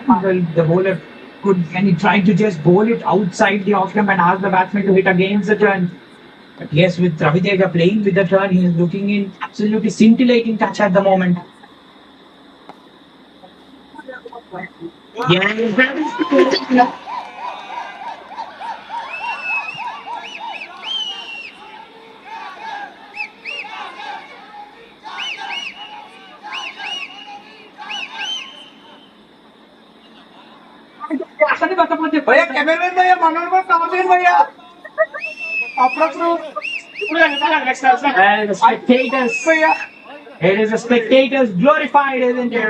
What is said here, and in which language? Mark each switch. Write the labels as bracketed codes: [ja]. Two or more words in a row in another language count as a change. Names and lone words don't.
[en] The bowler can he try to just bowl it outside the off stump and ask the batsman to hit against the turn. But yes, with Raviteja playing with the turn, he is looking in absolutely scintillating touch at the moment. Yeah, [hi] भैया कैमरामैन भैया मनोरम कमेंट भैया [en] It is the spectators glorified, isn't it?